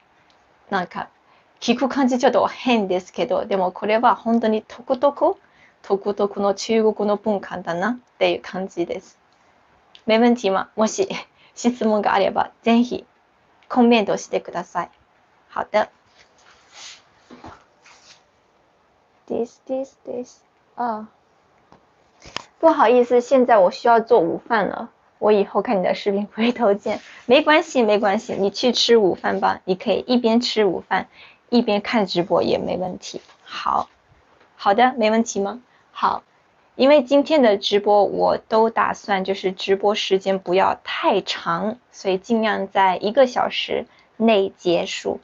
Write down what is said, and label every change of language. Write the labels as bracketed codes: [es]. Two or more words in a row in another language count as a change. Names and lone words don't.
[ja] なんか聞く感じちょっと変ですけど、でもこれは本当に独特の中国の文化だなっていう感じです。 [zh] 没問題吗？ [ja] もし質問があればぜひコメントしてください。 [zh] 好的。this 不好意思，现在我需要做午饭了。我以后看你的视频回头见。没关系，你去吃午饭吧。你可以一边吃午饭一边看直播也没问题。好的，没问题吗？好， 因为今天的直播我都打算就是直播时间不要太长，所以尽量在1个小时内结束。